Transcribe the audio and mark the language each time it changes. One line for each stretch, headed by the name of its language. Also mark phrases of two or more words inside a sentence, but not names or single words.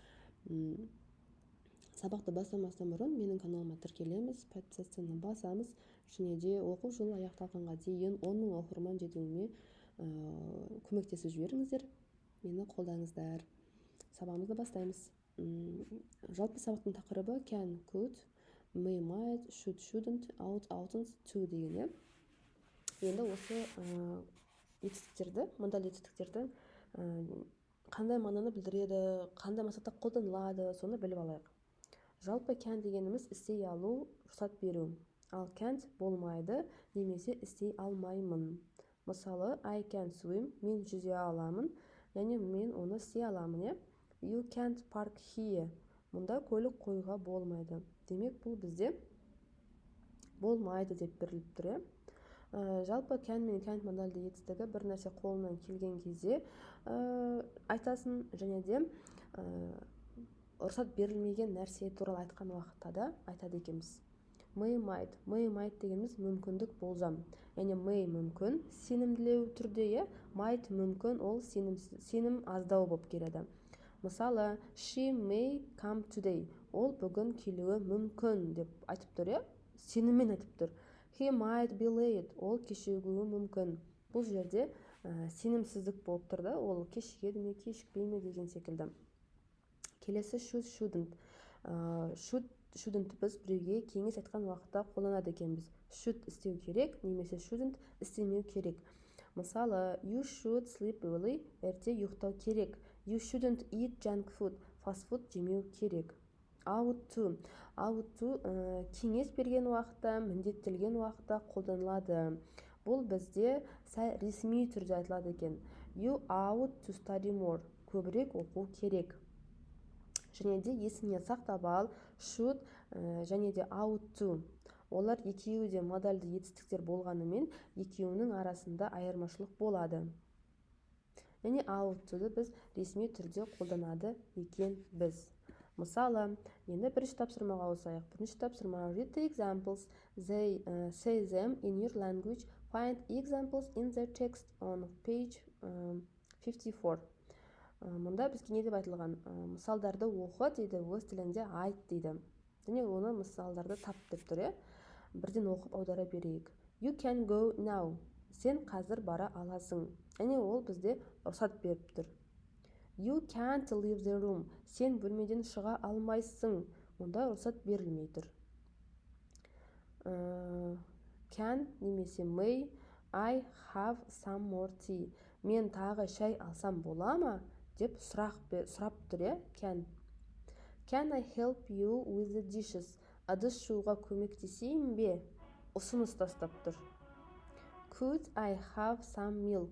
Kazakh: Сабақты бастамастан бұрын менің каналыма тіркелеміз, подписаны басамыз, және де оқу жылы аяқталғанға дейін 10 000 оқырман жетуіме көмектесіп жіберіңіздер. Мені қолдаңыздар. Сабағымызды бастаймыз. Жалпы сабақтың тақырыбы
English: can, could, may, might, should, shouldn't, ought, oughtn't, to
Kazakh: деген. Енді осы етістіктерді, модаль етістіктерді қандай мағынаны білдіреді, қандай мақсатта қолданылады, соны біліп алайық. Жалпы can дегеніміз істей алу, рұқсат беру. Ал can't болмайды, немесе істей алмаймын. Мысалы,
English: I can swim,
Kazakh: мен жүзе аламын, яғни мен оны істей аламын.
English: You can't park here.
Kazakh: Мұнда көлік қоюға болмайды. Демек, бұл бізде болмайды деп беріліп тұр. Жалпы can мен can't модальды етістігі бір нәрсе қолынан келген кезде айтасын, және де рұқсат берілмеген нәрсе туралы айтқан уақытта да айтады екенбіз.
English: May, might. May, might
Kazakh: дегеніміз мүмкіндік болжам. Яғни may мүмкін, сенімділеу түрде, might мүмкін, ол сенім аздау болып келеді. Мысалы,
English: she may come today.
Kazakh: Ол бүгін келуі мүмкін деп айтып тұр, сеніммен айтып тұр.
English: He might be late.
Kazakh: Ол кешігуі мүмкін. Бұл жерде сенімсіздік болып тұрды. Ол кешігеді ме, кешікпей ме деген секілді. Келесі
English: should, shouldn't. Shouldn't
Kazakh: біз біреуге кеңес айтқан уақытта қолданады екенбіз. Should істеу керек, немесе shouldn't істемеу керек. Мысалы,
English: you should sleep early.
Kazakh: Ерте ұйықтау керек.
English: You shouldn't eat junk food. Fast food
Kazakh: жемеу керек.
English: Ought to
Kazakh: кеңес берген уақытта, міндеттелген уақытта қолданылады. Бұл бізде сәл ресми түрде айтылады екен.
English: You ought to study more.
Kazakh: Көбірек оқу керек. Және де есіңе сақтап ал, should және де
English: ought to.
Kazakh: Олар екеуі де модальды етістіктер болғанымен, екеуінің арасында айырмашылық болады. Яғни
English: ought to
Kazakh: біз ресми түрде қолданады екен біз. Мысалы, енді бірінші тапсырмаға ауысайық. Бірінші тапсырма
English: read the examples, they say them in your language, find examples in the text on page 54.
Kazakh: Мұнда бізге не деп айтылған? Мысалдарды оқы дейді, өз тіліңде айт дейді. Және оны мысалдарды тап деп тұр. Бірден оқып аудара берейік.
English: You can go now.
Kazakh: Сен қазір бара аласың. Яғни ол бізде рұқсат беріп тұр.
English: You can't leave the room.
Kazakh: Сен бөлмеден шыға алмайсың. Онда рұқсат берілмей тұр. Can немесе may.
English: I have some more tea.
Kazakh: Мен тағы шай алсам бола ма? Деп сұрап тұр.
English: Can I help you with the dishes?
Kazakh: Ыдыс жууға көмектесейін бе? Ұсыныс тастап тұр.
English: Could I have some milk?